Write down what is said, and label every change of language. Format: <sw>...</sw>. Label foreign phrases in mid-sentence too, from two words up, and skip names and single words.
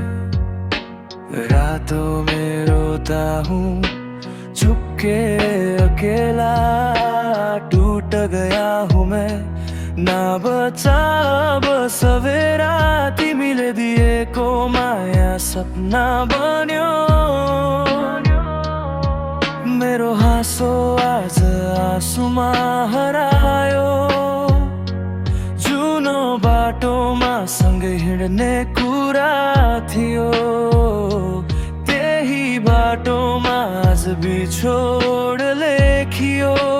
<hi>रातों में रोता हूँ चुपके अकेला, टूट गया हूँ मैं ना बचा अब सवेरा।</hi> <ne>तिमीले दिएको माया सपना बन्यो, मेरो हाँसो आज आँसुमा हरायो। जुनो बाटोमा सँगै हिँड्ने कुरा थियो, त्यही बाटोमा आज बिछोड लेखियो।</ne>